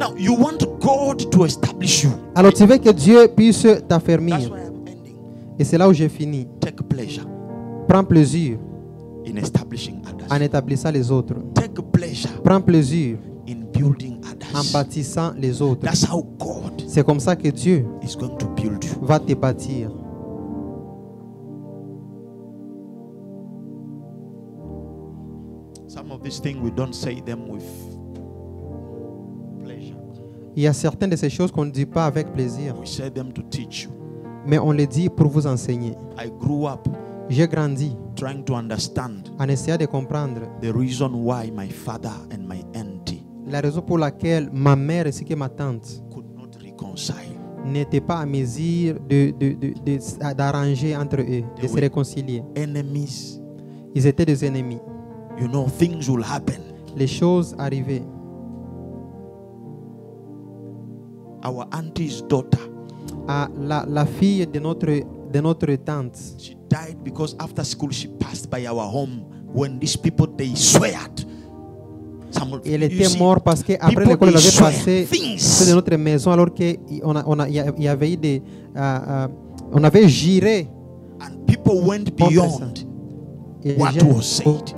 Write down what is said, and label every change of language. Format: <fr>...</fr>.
<en>Now, you want God to establish you.</en> <fr>Alors tu veux que Dieu puisse t'affermir. Et c'est là où j'ai fini.</fr> <en>Take pleasure.</en> <fr>Prends plaisir</fr> <en>in establishing others.</en> <fr>En établissant les autres.</fr> <en>Take pleasure.</en> <fr>Prends plaisir</fr> <en>in building others.</en> <fr>En bâtissant les autres.</fr> <en>That's how God</en> <fr>c'est comme ça que Dieu</fr> <en>is going to build you.</en> <fr>Va te bâtir.</fr> <en>Some of these things we don't say them with pleasure.</en> <fr>Il y a certaines de ces choses qu'on ne dit pas avec plaisir.</fr> <en>We say them to teach you.</en> <fr>Mais on les dit pour vous enseigner.</fr> <en>I grew up</en> <fr>j'ai grandi</fr> <en>trying to understand</en> <fr>en essayant de comprendre</fr> <en>the reason why my father and my auntie</en> <fr>la raison pour laquelle ma mère ainsi que ma tante</fr> <en>could not reconcile.</en> <fr>N'étaient pas à mesure d'arranger entre eux, de se réconcilier.</fr> <en>Enemies.</en> <fr>Ils étaient des ennemis.</fr> <en>You know, things will happen.</en> <fr>Les choses arrivaient.</fr> <en>Our auntie's daughter.</en> <fr>La fille de notre tante.</fr> <en>She died because after school she passed by our home when these people they sweared.</en> <fr>Elle était morte parce qu'après l'école, elle avait passé près de notre maison alors qu'il y avait eu des... on avait juré.</fr> <en>And people went beyond what was said.</en>